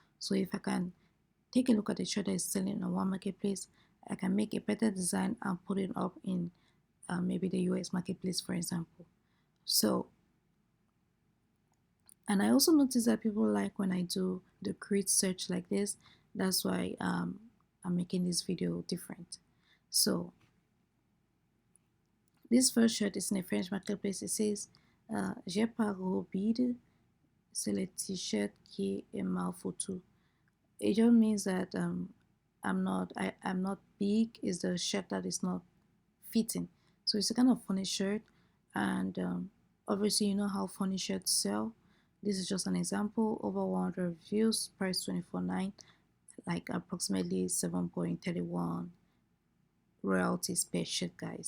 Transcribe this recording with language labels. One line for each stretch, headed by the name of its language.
English: So if I can take a look at the shirt that is selling on one marketplace, I can make a better design and put it up in maybe the US marketplace, for example. So, and I also notice that people like when I do the create search like this. That's why I'm making this video different. So this first shirt is in a French marketplace. It says
French: j'ai pas robide, c'est le t-shirt qui est mal foutu.
English: It just means that I'm not big. Is the shirt that is not fitting. So it's a kind of funny shirt, and obviously you know how funny shirts sell. This is just an example. Over 100 reviews, price 24.9, like approximately 7.31 royalties per shirt, guys.